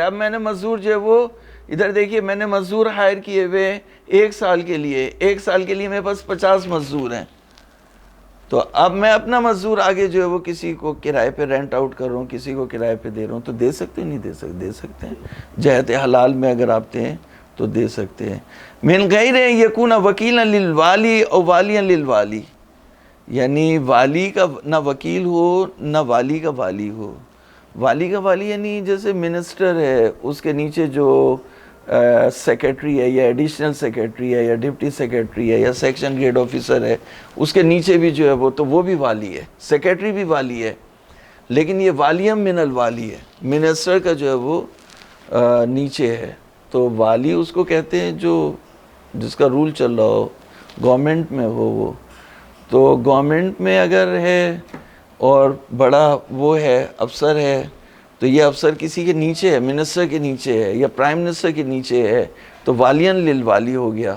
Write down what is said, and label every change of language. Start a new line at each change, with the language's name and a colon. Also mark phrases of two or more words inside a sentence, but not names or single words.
Urdu: اب میں نے مزدور جو ہے وہ ادھر دیکھیے، میں نے مزدور ہائر کیے ہوئے 1 سال کے لیے، 1 سال کے لیے میرے پاس 50 مزدور ہیں، تو اب میں اپنا مزدور آگے جو ہے وہ کسی کو کرائے پہ
English: rent out
Urdu: کر رہا ہوں، کسی کو کرائے پہ دے رہا ہوں، تو دے سکتے ہیں؟ نہیں دے سکتے، دے سکتے ہیں، جہت حلال میں اگر آپ دیں تو دے سکتے ہیں۔
Arabic: من غیر یکون وکیلا للوالی او والیا للوالی،
Urdu: یعنی والی کا نہ وکیل ہو نہ والی کا والی ہو۔ والی کا والی یعنی جیسے منسٹر ہے، اس کے نیچے جو سیکریٹری ہے یا
English: additional secretary
Urdu: ہے یا
English: deputy secretary
Urdu: ہے یا
English: section grade officer
Urdu: ہے، اس کے نیچے بھی جو ہے وہ، تو وہ بھی والی ہے، سیکریٹری بھی والی ہے، لیکن یہ
Arabic: والیم من الوالی
Urdu: ہے، منسٹر کا جو ہے وہ نیچے ہے، تو والی اس کو کہتے ہیں جو جس کا رول چل رہا ہو، گورنمنٹ میں ہو وہ، تو گورنمنٹ میں اگر ہے اور بڑا وہ ہے افسر ہے، تو یہ افسر کسی کے نیچے ہے، منسٹر کے نیچے ہے یا
English: prime minister
Urdu: کے نیچے ہے، تو
Arabic: والین للوالی
Urdu: ہو گیا۔